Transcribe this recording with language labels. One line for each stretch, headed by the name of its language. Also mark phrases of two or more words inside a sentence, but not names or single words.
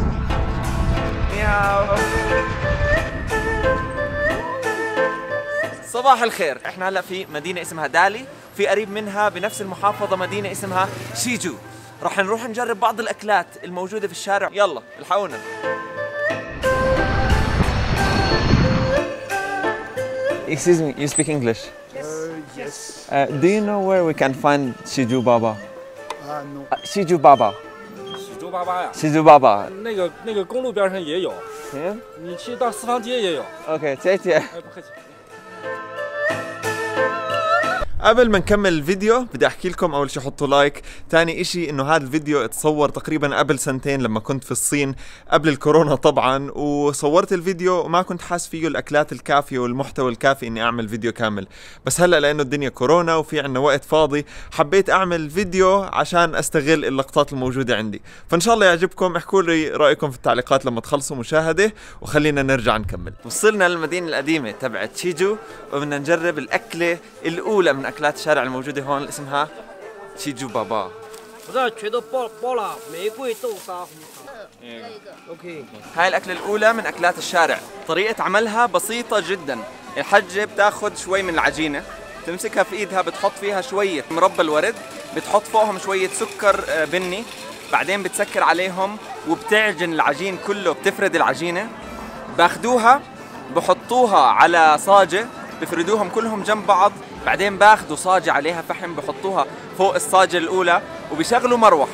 Arabic: ياو. صباح الخير، احنا هلا في مدينة اسمها دالي، في قريب منها بنفس المحافظة مدينة اسمها شيجو. راح نروح نجرب بعض الأكلات الموجودة في الشارع. يلا الحقونا.
English: Excuse me, you speak English? Yes. Do you know where we can find Shiju Baba? No. Shiju Baba.
Chinese: 喜洲粑粑呀，
English: Shiju Baba.
Chinese: 那个公路边上也有，
English: Yeah?
Chinese: 你去到四方街也有。 Okay, 谢谢。哎，不客气。
Arabic: قبل ما نكمل الفيديو بدي احكي لكم اول شي حطوا لايك، ثاني اشي انه هذا الفيديو اتصور تقريبا قبل سنتين لما كنت في الصين قبل الكورونا طبعا، وصورت الفيديو وما كنت حاس فيه الاكلات الكافية والمحتوى الكافي اني اعمل فيديو كامل، بس هلا لانه الدنيا كورونا وفي عنا وقت فاضي حبيت اعمل فيديو عشان استغل اللقطات الموجودة عندي، فان شاء الله يعجبكم. احكوا لي رايكم في التعليقات لما تخلصوا مشاهدة، وخلينا نرجع نكمل. وصلنا للمدينة القديمة تبعت شيجو، وبدنا نجرب الاكلة الاولى من أكلات الشارع الموجودة هون اسمها شيجو بابا.
Chinese: 不是全都包了玫瑰豆沙红糖。OK。
Arabic: هاي الأكلة الأولى من أكلات الشارع، طريقة عملها بسيطة جدا. الحجة بتاخد شوي من العجينة، تمسكها في إيدها، بتحط فيها شوية مربى الورد، بتحط فوقهم شوية سكر بني، بعدين بتسكر عليهم وبتعجن العجين كله، بتفرد العجينة، باخدوها بحطوها على صاجة، بفردوهم كلهم جنب بعض، بعدين باخدوا صاجة عليها فحم بحطوها فوق الصاجة الأولى، وبيشغلوا مروحة.